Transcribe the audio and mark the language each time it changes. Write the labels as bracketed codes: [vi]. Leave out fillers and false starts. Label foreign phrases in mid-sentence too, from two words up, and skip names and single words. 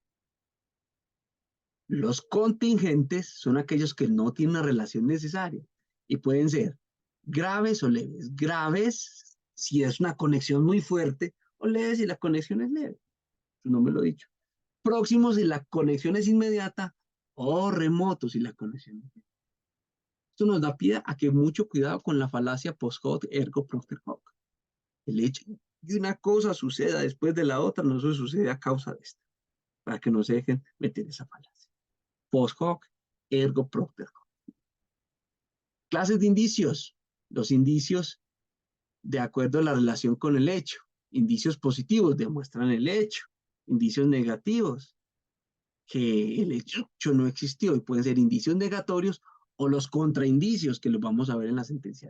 [es] Los contingentes son aquellos que no tienen una relación necesaria y pueden ser graves o leves. Graves si es una conexión muy fuerte o leves si la conexión es leve. No me lo he dicho. Próximos si la conexión es inmediata o remotos si la conexión es inmediata. Esto nos da pie a que mucho cuidado con la falacia [la] post hoc ergo propter hoc. [es] El hecho de una cosa suceda después de la otra no se sucede a causa de esta, para que no se dejen meter esa falacia. [la] Post hoc ergo propter hoc. [es] Clases de indicios. Los indicios de acuerdo a la relación con el hecho. Indicios positivos demuestran el hecho. Indicios negativos, que el hecho no existió y pueden ser indicios negatorios o los contraindicios que los vamos a ver en la sentencia.